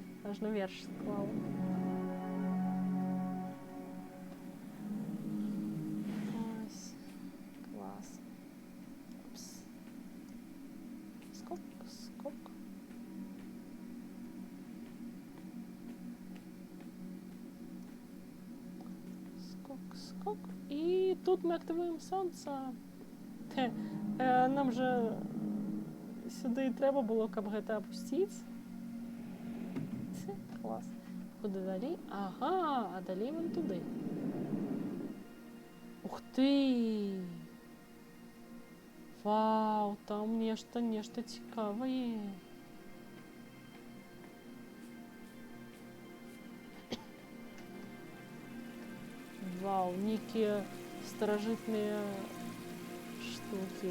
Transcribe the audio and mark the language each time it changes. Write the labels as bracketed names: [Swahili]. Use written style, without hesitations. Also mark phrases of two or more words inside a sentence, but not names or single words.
[Belarusian] Ажно верш склала. Ось. Клас. Упс. Скок, скок. Скок, скок. [Ukrainian] І тут ми активуємо сонце. Нам же сюди треба було, [Belarusian] каб гэта апусціць. [Ukrainian] Клас. Куди далі? Ага, а далі вон туди. [Belarusian] Ух ты! Вау, там нешта цікавае. Вау, нейкія старажытныя штукі.